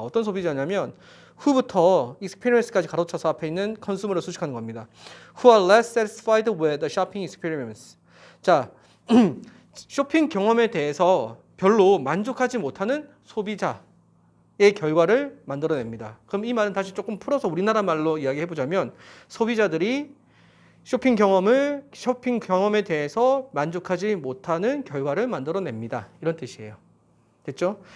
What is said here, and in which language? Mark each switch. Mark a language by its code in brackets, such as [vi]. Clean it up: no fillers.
[ko] 어떤 소비자냐면 who부터 experience까지 가로쳐서 앞에 있는 consumer를 수식하는 겁니다. [en] Who are less satisfied with the shopping experience. [ko] 자, 쇼핑 경험에 대해서 별로 만족하지 못하는 소비자의 결과를 만들어냅니다. 그럼 이 말은 다시 조금 풀어서 우리나라 말로 이야기해보자면 소비자들이 쇼핑 경험에 대해서 만족하지 못하는 결과를 만들어냅니다. 이런 뜻이에요. 됐죠?